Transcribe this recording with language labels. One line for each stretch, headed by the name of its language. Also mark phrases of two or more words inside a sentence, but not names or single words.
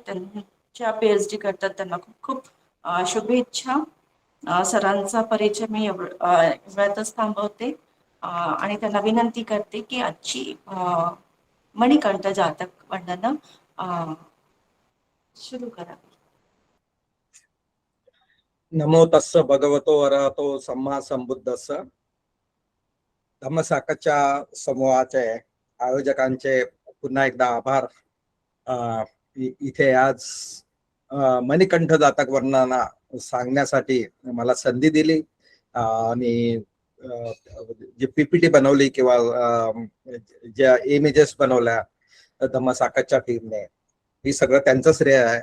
Marathi: त्यांच्या PhD करतात त्यांना खूप खूप शुभेच्छा. सरांचा परिचय मी एवढ्यातच थांबवते आणि त्यांना विनंती करते की आजची मणिकंठ जातक वर्णन सुरू करा.
Pali: नमो तस्स भगवतो अरहतो सम्मा संबुद्धस्स.
Marathi: धम्मसाकच्या समूहाचे आयोजकांचे पुन्हा एकदा आभार. इथे आज मणिकंठ जातक वर्णना सांगण्यासाठी मला संधी दिली आणि जी PPT बनवली किंवा ज्या इमेजेस बनवल्या धम्मसाकच्या टीमने ही सगळं त्यांचं श्रेय आहे.